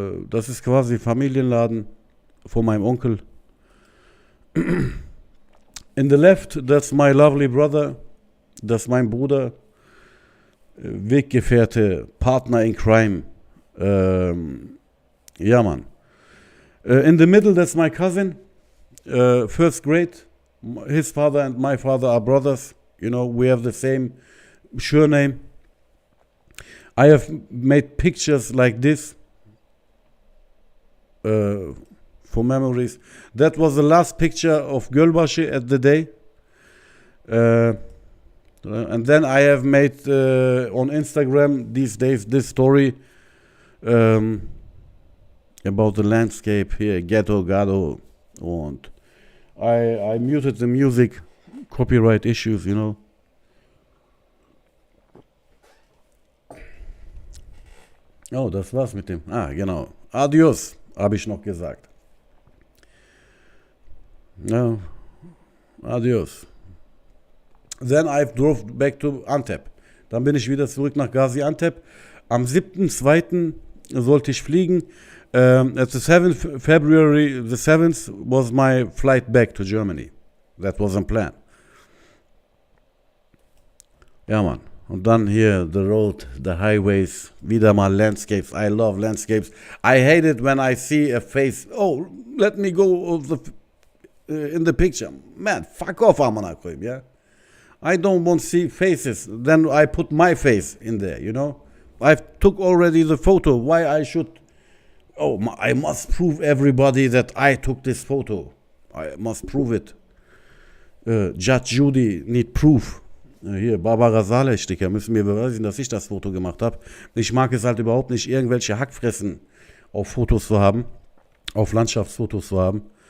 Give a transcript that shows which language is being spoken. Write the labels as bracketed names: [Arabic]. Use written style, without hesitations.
[German] Das ist quasi Familienladen von meinem Onkel. [English] In the left, that's my lovely brother. [German] Das ist mein Bruder. Weggefährte, Partner in Crime. Ja, Mann. [English] In the middle, that's my cousin. First grade. His father and my father are brothers. You know, we have the same surname. I have made pictures like this for memories. That was the last picture of Gölbaşı at the day. And then I have made on Instagram these days this story about the landscape here, Ghetto Gado. And I muted the music, copyright issues, you know. [German] Oh, das war's mit dem. Ah, genau. Adios, habe ich noch gesagt. [English] No. Adios. Then I drove back to Antep. [German] Dann bin ich wieder zurück nach Gaziantep. Am 7.2. sollte ich fliegen. [English] At the 7th February, the 7th was my flight back to Germany. That wasn't planned. [German] Ja, Mann. Und dann hier, [English] the road, the highways, [German] wieder mal [English] landscapes. I love landscapes. I hate it when I see a face. Oh, let me go of in the picture. Man, fuck off, Amanakoyim, yeah? I don't want to see faces. Then I put my face in there, you know? I took already the photo. Why I should... Oh, I must prove everybody that I took this photo. I must prove it. Judge Judy need proof. [German] Hier, Barbara Saleh, Sticker, müssen mir beweisen, dass ich das Foto gemacht habe. Ich mag es halt überhaupt nicht, irgendwelche Hackfressen auf Fotos zu haben, auf Landschaftsfotos zu haben.